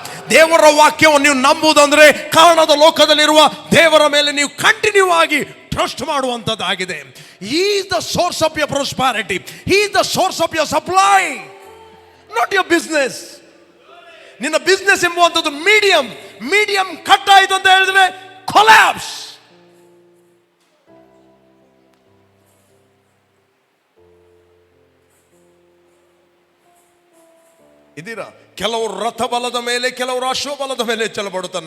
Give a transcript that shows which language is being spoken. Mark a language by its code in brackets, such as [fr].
[kn] ದೇವರ ವಾಕ್ಯವನ್ನು ನೀವು ನಂಬುವುದಂದ್ರೆ ಕಾರಣದ ಲೋಕದಲ್ಲಿರುವ ದೇವರ ಮೇಲೆ ನೀವು ಕಂಟಿನ್ಯೂ ಆಗಿ trust ಮಾಡುವಂಥದ್ದಾಗಿದೆ. [en] He is the source of your prosperity. He is the source of your supply, not your business. [kn] ನಿನ್ನ ಬಿಸ್ನೆಸ್ ಎಂಬುವಂಥದ್ದು ಮೀಡಿಯಂ ಕಟ್ ಆಯಿತು ಅಂತ ಹೇಳಿದ್ರೆ ಕೊಲ್ಯಾಪ್ಸ್. ಇದೀರಾ? ಕೆಲವರು ರಥಬಲದ ಮೇಲೆ, ಕೆಲವರು ಅಶ್ವಬಲದ ಮೇಲೆ ಚಲಬಡುತ್ತಾರೆ.